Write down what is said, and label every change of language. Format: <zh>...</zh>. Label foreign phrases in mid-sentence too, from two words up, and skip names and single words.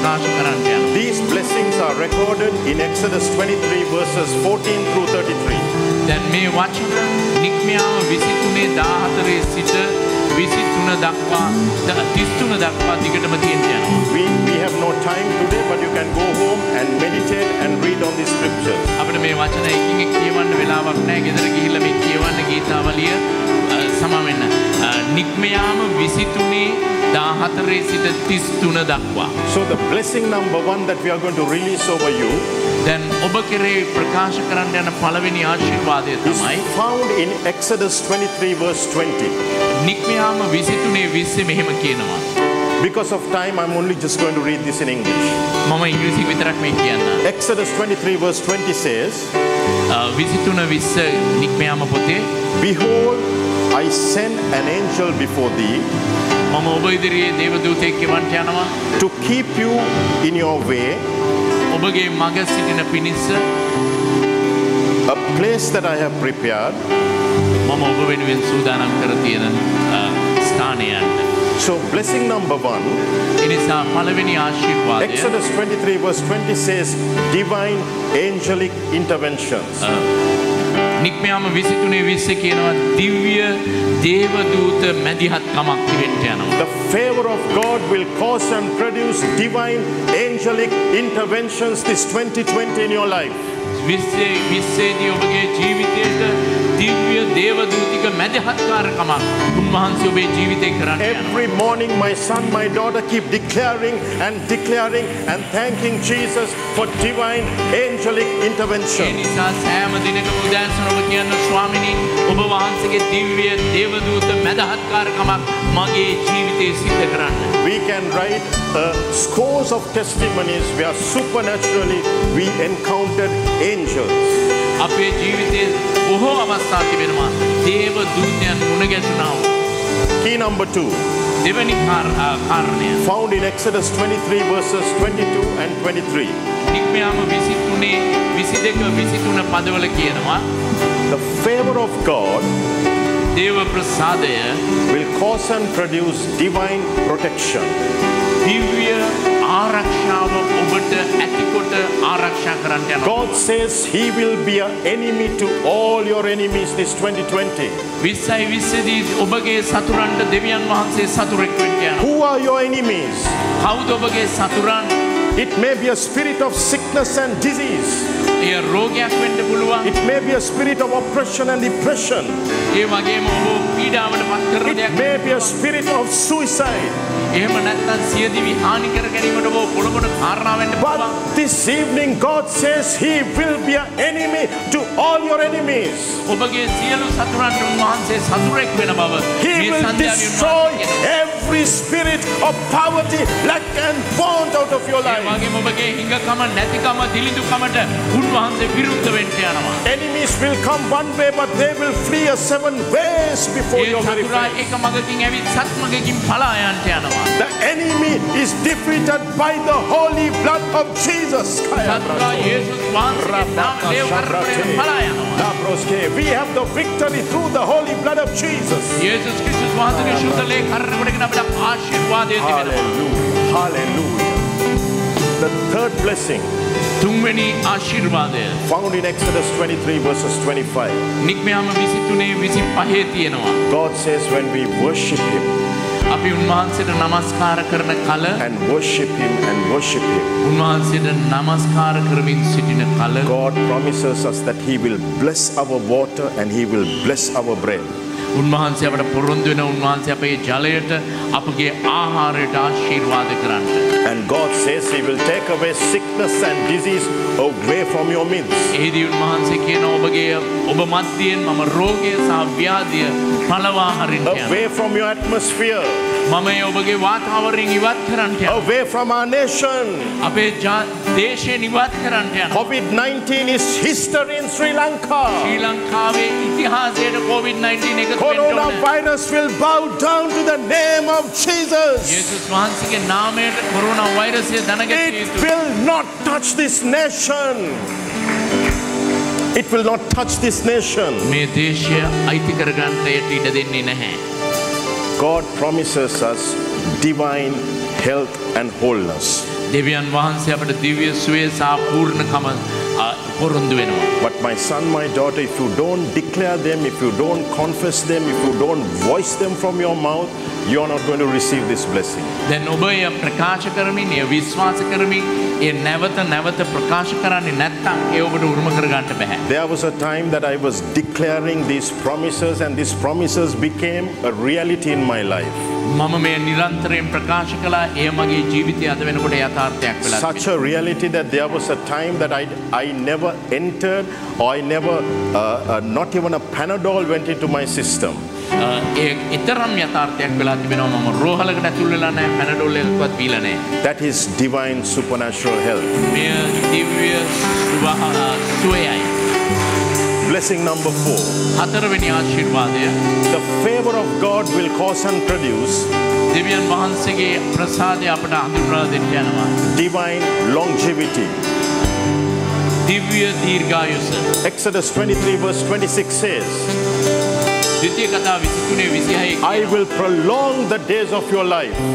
<en>These blessings are recorded in Exodus 23 verses 14 through 33.</en> <si>දැන් මේ වචන නික්මයාම 23:14 සිට 23 දක්වා 33 දක්වා දිගටම තියෙන්න යනවා.</si> <en>We have no time today, but you can go home and meditate and read on the scriptures.</en> <si>අපිට මේ වචන එකින් එක කියවන්න වෙලාවක් නැහැ. ගෙදර ගිහිල්ලා මේ කියවන්න ගීතාවලිය සමා වෙන්න. නික්මයාම 23:14 සිට 33 දක්වා.</si> <en>So the blessing number 1 that we are going to release over you</en> <si>දැන් ඔබ කෙරේ ප්‍රකාශ කරන්න යන පළවෙනි ආශිර්වාදය</si> <en>is</en> <si>තමයි</si> <en>found in Exodus 23 verse 20.</en> <si>නික්මයාම 23:20 මෙහෙම කියනවා.</si> <en>Because of time, I'm only just going to read this in English.</en> <si>මම ඉංග්‍රීසි විතරක් මේ කියන්න.</si> <en>Exodus 23 verse 20 says,</en> <si>23:20 නික්මයාම පොතේ</si> <en>Behold, I send an angel before thee</en> <si>මම ඔබ ඉදිරියේ දේවදූතයෙක් ගෙවන්ට යනවා</si> <en>to keep you in your way,</en> <si>ඔබගේ මඟ සිටින පිණිස</si> <en>a place that I have prepared.</en> <si>මම ඔබ වෙනුවෙන් සූදානම් කර තියෙන ස්ථානයන්ට.</si> <en>So blessing number 1,</en> <si>එනිසා පළවෙනි ආශිර්වාදය</si> <en>Exodus 23 verse 20 says divine angelic interventions.</en> <si>නික්මයාම 23:20 කියනවා දිව්‍ය දේවදූත මැදිහත්කමක් තිබෙන්න යනවා.</si> <en>The favor of God will cause and produce divine angelic interventions this 2020 in your life.</en> <si>විශ්වයේදී ඔබගේ ජීවිතයට දිව්‍ය දේවදූතික මැදිහත්කාරකමක් උන්වහන්සේ ඔබේ ජීවිතේ කරන්න යනවා.</si> <en>Every morning my son, my daughter keep declaring and thanking Jesus for divine angelic</en> <si>ඒ</si> <en>intervention.</en> <si>නිසා සෑම දිනකම උදෑසන ඔබ කියන ස්වාමිනී ඔබ වහන්සේගේ දිව්‍ය දේවදූත මැදිහත්කාරකමක් මගේ ජීවිතේ සිද්ධ කරන්න.</si> <en>We can write scores of testimonies where supernaturally we encountered angels.</en> <si>අපේ ජීවිතයේ බොහෝ අවස්ථා තිබෙනවා දේව දූතයන් මුණ ගැසුණා වූ.</si> <en>Key number 2,</en> <si>දෙවැනි කාරණය</si> <en>found in Exodus 23 verses 22 and 23.</en> <si>නික්මයාම 23 පදවල කියනවා</si> <en>The favor of God</en> <si>දේව ප්‍රසාදය</si> <en>will cause and produce divine protection.</en> <si>දිව්‍ය ආරක්ෂාව ඔබට ඇතිකොට ආරක්ෂා කරන්න යනවා.</si> <en>God says he will be an enemy to all your enemies this 2020.</en> <si>20දී ඔබගේ සතුරන්ට දෙවියන් වහන්සේ සතුරෙක් වෙන්න යනවා.</si> <en>Who are your enemies?</en> <si>කවුද ඔබගේ සතුරන්?</si> <en>It may be a spirit of sickness and disease.</en> <si>එය රෝගයක් වෙන්න පුළුවන්.</si> <en>It may be a spirit of oppression and depression.</en> <si>ඒ වගේම ඔබ පීඩාවට පත් කරන</si> <en>It</en> <si>දෙයක්.</si> <en>may be a spirit of suicide.</en> <si>එහෙම නැත්නම් සියදිවි හානි කර ගැනීමට ඔබ පොළොමන කාරණා වෙන්න පුළුවන්.</si> <en>But this evening God says he will be an enemy to all your enemies.</en> <si>ඔබගේ සියලු සතුරන්ට උන්වහන්සේ සතුරෙක් වෙන බව</si> <en>He</en> <si>මේ</si> <en>will</en> <si>සන්ධ්‍යාවේ</si> <en>destroy</en> <si>උන්වහන්සේ කියනවා.</si> <en>every spirit of poverty, lack and want out of your</en> <si>ඒ</si> <en>life.</en> <si>වගේම ඔබගේ හිඟකම නැතිකම දිලිඳුකමට උන්වහන්සේ විරුද්ධ වෙන්න යනවා.</si> <en>Enemies will come one way, but they will flee a 7 ways before</en> <si>ඒ</si> <en>your very</en> <si>සතුරා</si> <en>face.</en> <si>එක මගකින් ඇවිත් සත් මගකින් පලා යන්න යනවා.</si> <en>The enemy is defeated by the holy blood of Jesus.</en> <si>සතුරා යේසුස් වහන්සේගේ නාමයෙන් වරපරේ පලා යනවා.</si> <en>We have the victory through the holy blood of Jesus.</en> <si>යේසුස් ක්‍රිස්තුස් වහන්සේගේ ශුද්ධ ලේ කරකවගෙන අපට ආශිර්වාදය තිබෙනවා.</si> <en>Hallelujah. Hallelujah. The third blessing</en> <si>තුන්වෙනි ආශිර්වාදය</si> <en>found in Exodus 23 verses 25.</en> <si>නික්මයාම 23:25 තියෙනවා.</si> <en>God says when we worship him</en> <si>අපි උන්වහන්සේට නමස්කාර කරන කල</si> <en>and worship him and worship him,</en> <si>උන්වහන්සේට නමස්කාර කරමින් සිටින කල</si> <en>God promises us that he will bless our water and he will bless our bread.</en> <si>උන්වහන්සේ අපට පොරොන්දු වෙන උන්වහන්සේ අපේ ජලයට අපගේ ආහාරයට ආශිර්වාද කරන්න.</si> <en>And God says he will take away sickness and disease away from your midst.</en> <si>එහිදී උන්වහන්සේ කියන ඔබ මැදියෙන් මම රෝගය සහ ව්‍යාධිය පළවා හරින්න යනවා.</si> <en>Away from your atmosphere.</en> <si>මම ඔබගේ වාතාවරණය ඉවත් කරන්න යනවා.</si> <en>Away from our nation.</en> <si>අපේ දේශයෙන් ඉවත් කරන්න යනවා.</si> <en>COVID-19 is history in Sri Lanka.</en> <si>ශ්‍රී ලංකාවේ ඉතිහාසයට COVID-19 එකතු වෙන්න ඕන.</si> <en>Coronavirus will bow down to the name of Jesus.</en> <si>යේසුස් වහන්සේගේ නාමයට කොරෝනා වෛරසය දනගැටිය</si> <en>It</en> <si>යුතුයි.</si> <en>will not touch this nation. It will not touch this nation.</en> <si>මේ දේශය අයිති කරගන්නට ඉඩ දෙන්නේ නැහැ.</si> <en>God promises us divine health and wholeness.</en> <si>දෙවියන් වහන්සේ අපට දිව්‍ය සුවය සහ පොරොන්දු වෙනවා.</si> <en>But my son, my daughter, if you don't declare them, if you don't confess them, if you don't voice them from your mouth, you are not going to receive this blessing.</en> <si>දැන් ඔබ එය ප්‍රකාශ කරමින් එය විශ්වාස කරමින් ඒ නැවත ප්‍රකාශ කරන්නේ නැත්නම් ඒ ඔබට උරුම කරගන්න බෑ.</si> <en>There was a time that I was declaring these promises, and these promises became a reality in my life.</en> <si>මම මේ නිරන්තරයෙන් ප්‍රකාශ කළා එය මගේ ජීවිතය අද වෙනකොට යථාර්ථයක් වෙලා</si> <en>Such a reality that there was a time that I never entered, or I never, not even a Panadol went into my system.</en> <si>ඒ ඊතරම් යථාර්ථයක් වෙලා තිබෙනවා මම රෝහලකට ඇතුල් වෙලා නැහැ පැනඩෝල් එකක්වත් බීලා නැහැ.</si> <en>That is divine supernatural health.</en> <si>මේ දිව්‍ය සුවයයි.</si> <en>Blessing number 4.</en> <si>හතරවෙනි ආශිර්වාදය</si> <en>The favor of God will cause and produce</en> <si>දෙවියන් වහන්සේගේ ප්‍රසාදය අපට හඳුන්වලා දෙන්න යනවා.</si> <en>divine longevity.</en> <si>දිව්‍ය දීර්ඝායුෂ.</si> <en>Exodus 23 verse 26 says,</en> <si>ද්විතීය කතා 23:26</si> <en>I will prolong the days of your life.</en>